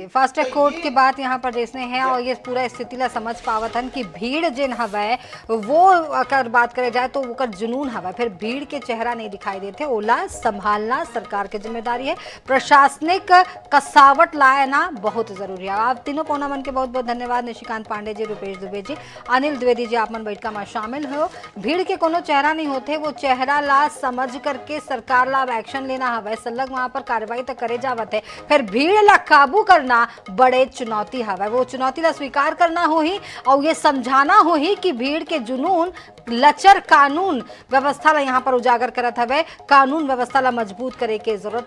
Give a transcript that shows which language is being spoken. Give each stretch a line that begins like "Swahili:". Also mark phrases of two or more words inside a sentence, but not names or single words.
English: fast track court
Chhattisgarhi: की बात यहाँ पर जैसे है और ये पूरा स्थिति ला समझ पावत हन कि भीड़ जिन हवा वो अगर बात करे जाए तो वो जुनून हवा, फिर भीड़ के चेहरा नहीं दिखाई देते, ओला संभालना सरकार की जिम्मेदारी है, प्रशासनिक कसावट लाना बहुत जरूरी है। आप तीनों कोना मन के बहुत बहुत धन्यवाद, निशिकांत पांडे जी, रुपेश दुबे जी, अनिल द्विवेदी जी, आप मन बैठका में शामिल हो। भीड़ के कोनो चेहरा नहीं होते, वो चेहरा ला समझ करके सरकार ला एक्शन लेना हवा, सलग वहां पर कार्रवाई तो करे जावत है, फिर भीड़ ला काबू करना बड़े चुनौती हवा, वो चुनौती ला स्वीकार करना हो ही और ये समझाना हो ही कि भीड़ के जुनून लचर कानून व्यवस्था ला यहाँ पर उजागर करत हवे, कानून व्यवस्था ला मजबूत करे के जरूरत हवे।